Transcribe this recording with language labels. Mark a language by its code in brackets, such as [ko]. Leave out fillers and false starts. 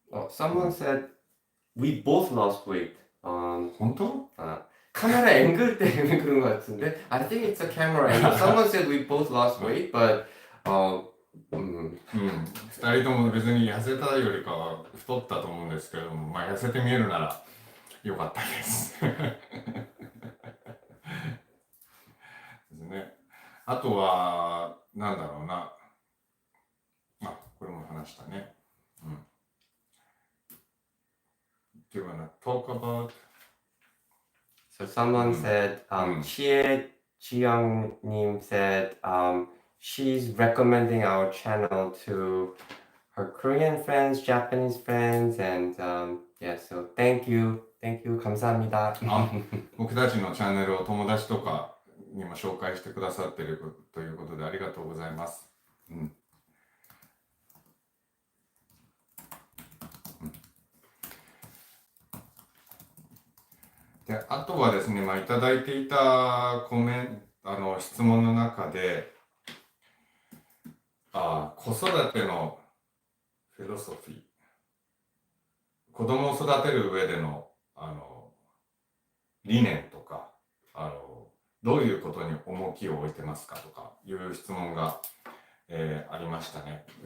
[en] Someone said we both lost weight. [ja] 本当？ [ko] 카메라 앵글 때문에 그런 것 같은데 [en] I think it's a camera angle. Someone said we both lost weight, but [ja] 2人とも別に痩せたよりかは太ったと思うんですけれども、痩せて見えるならよかったですですね。あとはなんだろうな、これも話したね。 [en] Do you wanna talk about? So someone said, Chie Jiyoung-nim said, she's recommending our channel to her Korean friends, Japanese friends, and yeah, so thank you, [ko] 감사합니다. [ja] 僕たちのチャンネルを友達とかにも紹介してくださっているということでありがとうございます。で、あとはですね、いただいていた質問の中で、子育てのフィロソフィー、子供を育てる上での、理念とか、どういうことに重きを置いてますかとかいう質問が、ありましたね。